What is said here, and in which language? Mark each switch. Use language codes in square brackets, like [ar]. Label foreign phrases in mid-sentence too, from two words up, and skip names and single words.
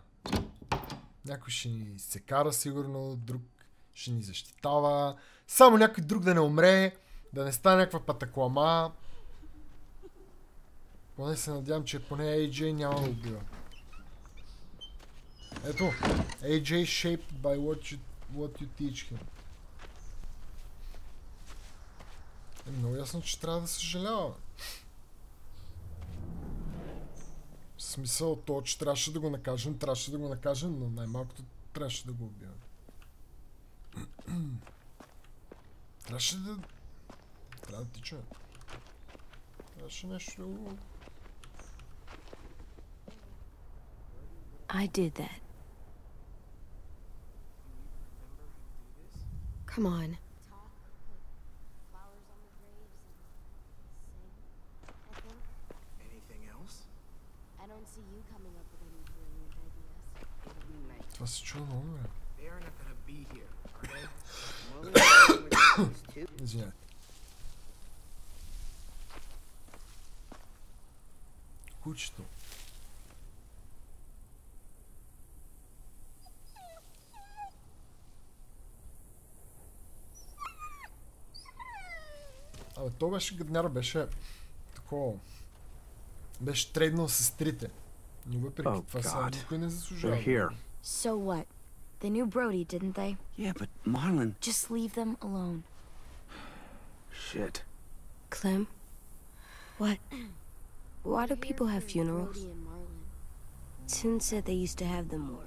[bg] Някой ще ни се кара сигурно, друг ще ни защитава. Само някой друг да не умре, да не стане някаква патаклама. Поне се надявам, че поне AJ няма да убива. Ето, [en] AJ shaped by what you teach him. [bg] Е много ясно, че трябва да съжалява. В смисъл то, че трябваше да го накажем, но най-малкото трябваше да го убивам. Трябва да ти чуя. Трябваше нещо да го... [en] I did that. Come on. Anything else? I don't see you coming up with any brilliant ideas. [bg] Това се чува много, бе. [en] They are not gonna be here, are they? [bg] Извинявай. Кучето. Абе, то беше гадняр, беше такова. Беше трейднал сестрите. Но въпреки това сега никой не заслужава. [en] So what? They knew Brody, didn't they? Yeah, but Marlon... Just leave them alone. Shit. Clem? What? Why do people have funerals? Tin said they used to have them more.